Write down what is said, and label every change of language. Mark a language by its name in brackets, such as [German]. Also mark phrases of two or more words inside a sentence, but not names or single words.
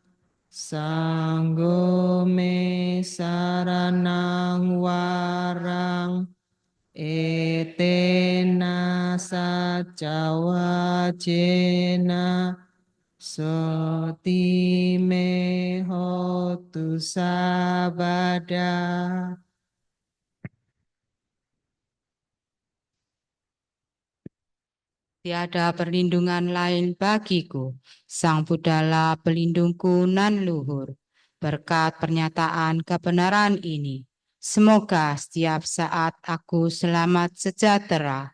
[Pali] sanggo me saranang warang etena sacawa jena soti me hotu sabada. [Indonesian] Tiada perlindungan lain bagiku, Sang Budala pelindungku nan luhur. Berkat pernyataan kebenaran ini, semoga setiap saat aku selamat sejahtera.